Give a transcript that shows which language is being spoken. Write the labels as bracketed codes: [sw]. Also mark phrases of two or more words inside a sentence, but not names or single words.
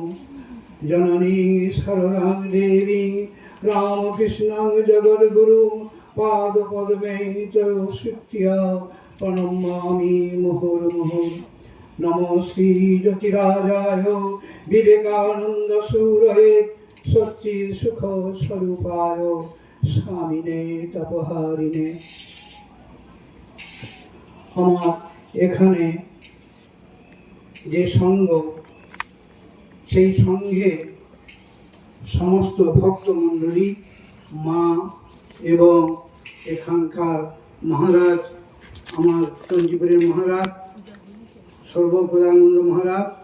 [sa] जननी शरदां देवी रामकृष्णं जगद्गुरुं पादपद्मे तरुश्रुत्या प्रणमामि मुहुर्मुहुः। नमो श्री ज्योतिराजाय विवेकानन्दसूरये सच्चित्सुख स्वरूपाय स्वामिने तपहारिणे। [bn] আমার এখানে যে সঙ্গ, সেই সঙ্গে সমস্ত ভক্তমণ্ডলী, মা এবং এখানকার মহারাজ, আমার চণ্ডীপুরের মহারাজ সর্বপ্রদানন্দ মহারাজ,